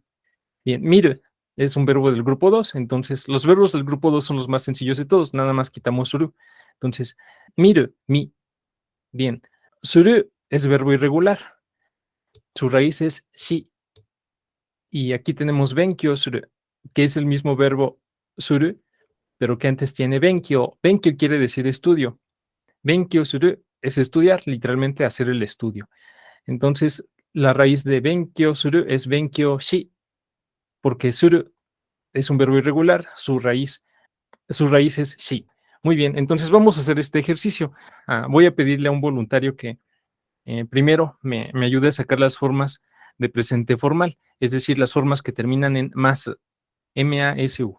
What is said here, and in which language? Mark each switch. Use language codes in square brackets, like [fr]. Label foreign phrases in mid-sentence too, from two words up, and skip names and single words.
[es] Bien, mir es un verbo del grupo 2, entonces los verbos del grupo 2 son los más sencillos de todos, nada más quitamos suru. Entonces, mir, mi. Bien, suru es verbo irregular, su raíz es shi. Y aquí tenemos [ja] 勉強する, [es] que es el mismo verbo suru, pero que antes tiene benkyo. Benkyo quiere decir estudio. [ja] 勉強する [es] es estudiar, literalmente hacer el estudio. Entonces, la raíz de [ja] 勉強する [es] es [ja] 勉強し, [es] porque suru es un verbo irregular, su raíz es shi. Muy bien, entonces vamos a hacer este ejercicio. Voy a pedirle a un voluntario que primero me ayude a sacar las formas de presente formal, es decir, las formas que terminan en mas, M-A-S-U.